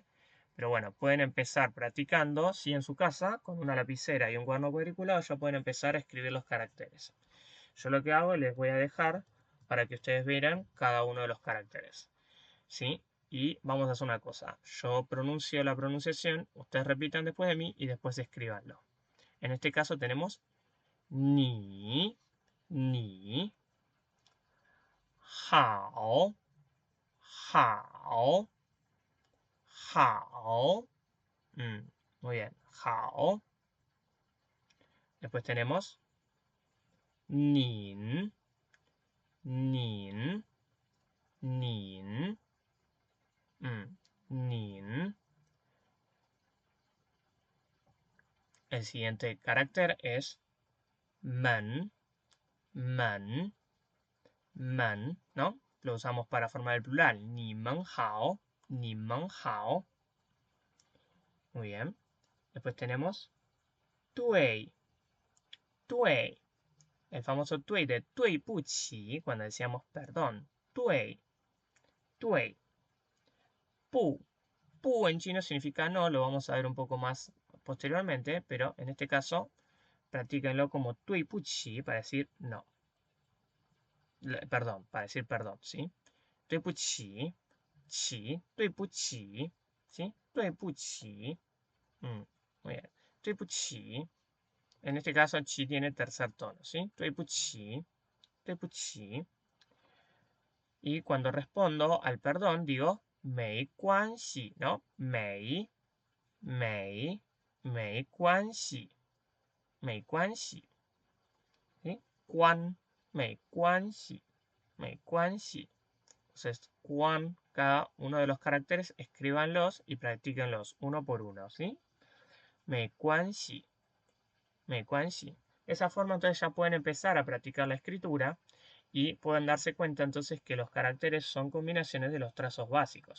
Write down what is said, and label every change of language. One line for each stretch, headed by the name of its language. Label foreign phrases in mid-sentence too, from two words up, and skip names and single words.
Spanish: Pero bueno, pueden empezar practicando, si en su casa, con una lapicera y un cuaderno cuadriculado, ya pueden empezar a escribir los caracteres. Yo lo que hago, les voy a dejar para que ustedes vean cada uno de los caracteres. ¿Sí? Y vamos a hacer una cosa. Yo pronuncio la pronunciación, ustedes repitan después de mí y después escríbanlo. En este caso tenemos ni, ni, hao, hao, hao. Muy bien, hao. Después tenemos nin, nin, nin, nin. El siguiente carácter es man, man, man, ¿no? Lo usamos para formar el plural.
Chinese: 你们好，你们好.
Spanish: Muy bien. Después tenemos dui, dui. El famoso dui de
Chinese: 对不起,
Spanish: cuando decíamos perdón.
Chinese: 对，对。不.
Spanish: Bu en chino significa no, lo vamos a ver un poco más posteriormente, pero en este caso, practíquenlo como
Chinese: 对不起
Spanish: para decir no. Perdón, para decir perdón, ¿sí?
Chinese: 对不起，起，对不起，¿sí? 对不起.
Spanish: Muy bien.
Chinese: 对不起.
Spanish: En este caso, chi tiene tercer tono, ¿sí?
Chinese: 对不起，对不起.
Spanish: Y cuando respondo al perdón, digo
Chinese: 没关系,
Spanish: ¿no?
Chinese: 没关系, 没关系. ¿Sí? 关, 没关系, 没关系.
Spanish: Entonces, cada uno de los caracteres, escríbanlos y practíquenlos uno por uno, ¿sí?
Chinese: 没关系。没关系.
Spanish: De esa forma, entonces ya pueden empezar a practicar la escritura y pueden darse cuenta entonces que los caracteres son combinaciones de los trazos básicos.